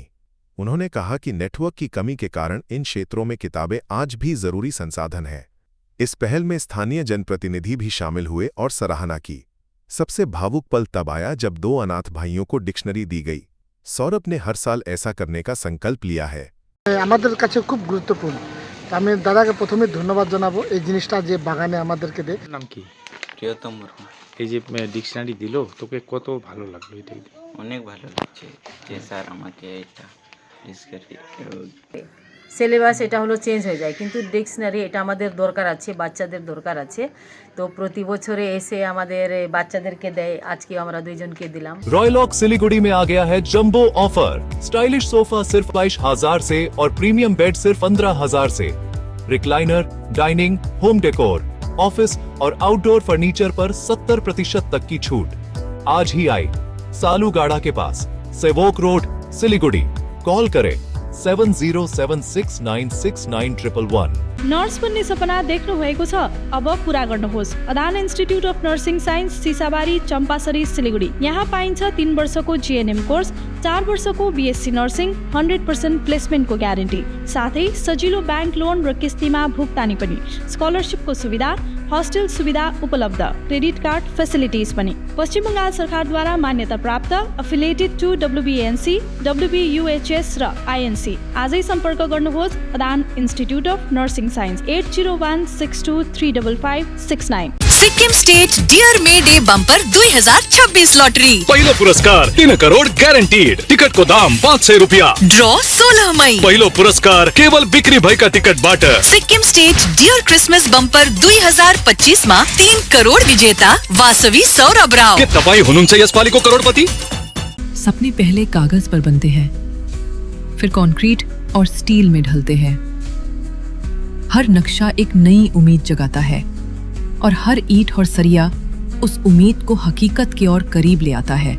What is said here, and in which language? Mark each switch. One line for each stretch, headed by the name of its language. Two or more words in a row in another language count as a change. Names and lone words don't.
Hindi: उन्होंने कहा कि नेटवर्क की कमी के कारण इन क्षेत्रों में किताबें आज भी जरूरी संसाधन है। इस पहल में स्थानीय जनप्रतिनिधि भी शामिल हुए और सराहना की। सबसे भावुक पल तब आया जब 2 अनाथ भाइयों को डिक्शनरी दी गई। सौरभ ने हर साल ऐसा करने का संकल्प लिया है।
Bangla: আমাদের কাছে খুব গুরুত্বপূর্ণ। আমি দাদাকে প্রথমে ধন্যবাদ জানাবো এই জিনিসটা যে বাগানে আমাদেরকে দেয়। নাম কি? প্রিয়তম বর্মা। এই যে ডিকশনারি দিল, তোকে কত ভালো লাগলো এটা? অনেক ভালো লাগছে যে স্যার আমাকে এটা সিলেবাস এটা হলো চেঞ্জ হয়ে যায়, কিন্তু ডিকশনারি এটা আমাদের দরকার আছে, বাচ্চাদের দরকার আছে। তো প্রতি বছরে এসে আমাদের বাচ্চাদেরকে দেয়, আজকে আমরা 2 জনকে দিলাম।
Hindi: रॉयलॉक सिलीगुड़ी में आ गया है
English: jumbo offer. stylish sofa
Hindi: सिर्फ 22,000 से और
English: premium bed
Hindi: सिर्फ 15,000 से। रिक्लाइनर, डाइनिंग,
English: home decor,
Hindi: ऑफिस और
English: outdoor furniture
Hindi: पर 70% तक की छूट। आज ही आए सालूगाड़ा के पास, सेवोक रोड, सिलीगुड़ी। कॉल करें 7076969111।
Nepali: नर्स बन्ने सपना देख्नु भएको छ? अब पूरा गर्नुहोस्। अदान इन्स्टिट्युट अफ नर्सिङ साइन्स, सिसाबारी, चम्पासरी, सिलीगुडी। यहाँ पाइन्छ 3 वर्षको
English: GNM course,
Nepali: 4 वर्षको
English: BSc nursing,
Nepali: 100% प्लेसमेन्टको ग्यारेन्टी, साथै सजिलो
English: bank loan
Nepali: र किस्तीमा भुक्तानी पनि। स्कलरसिपको सुविधा, हस्टेल सुविधा उपलब्ध,
English: credit card facilities
Nepali: पनि। पश्चिम बङ्गाल सरकारद्वारा मान्यता प्राप्त,
English: affiliated to
Nepali: WBNC, WBUHS र INC। आजै सम्पर्क गर्नुहोस् अदान इन्स्टिट्युट अफ नर्सिङ साइन्स, 8016235569। सिक्किम स्टेट डियर मे डे बम्पर 2026 लॉटरी। पहिलो पुरस्कार 3 करोड़ गारंटीड। टिकट को दाम 500 रुपया। ड्रॉ 16 मई। पहिलो पुरस्कार केवल बिक्री भएका टिकट बाट। सिक्किम स्टेट डियर क्रिसमस बम्पर 2025 मा 3 करोड़ विजेता वासवी सौरभ राव। के तपाई हुनुहुन्छ यसपालिको करोड़पति?
Hindi: सपने पहले कागज पर बनते हैं, फिर कंक्रीट और स्टील में ढलते हैं। हर नक्शा एक नई उम्मीद जगाता है और हर ईंट और सरिया उस उम्मीद को हकीकत की ओर करीब ले आता है।